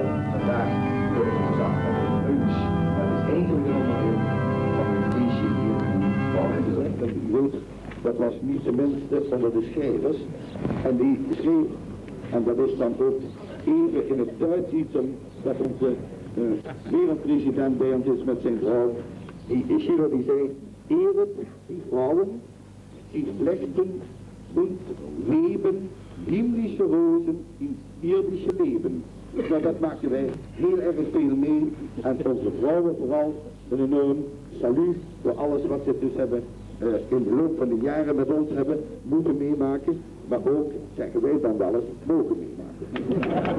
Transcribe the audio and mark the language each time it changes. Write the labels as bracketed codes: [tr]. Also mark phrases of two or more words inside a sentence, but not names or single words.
[nl] Vandaag loopt het dus af met een lunch. Dat is eigenlijk een onderdeel van het feestje hier in Valkenburg. U weet, dat was niet de minste onder de schrijvers. En die schreef, en dat is dan ook even in het Duits iets dat onze wereldpresident bij ons is met zijn vrouw. Schiller die zei, [de] Ehret die Frauen, die flechten und weben himmlische rozen in irdische leven. [nl] Nou, dat maken wij heel erg veel mee. En onze vrouwen vooral een enorm salut voor alles wat ze dus hebben in de loop van de jaren met ons hebben moeten meemaken. Maar ook, zeggen wij dan wel eens, mogen meemaken.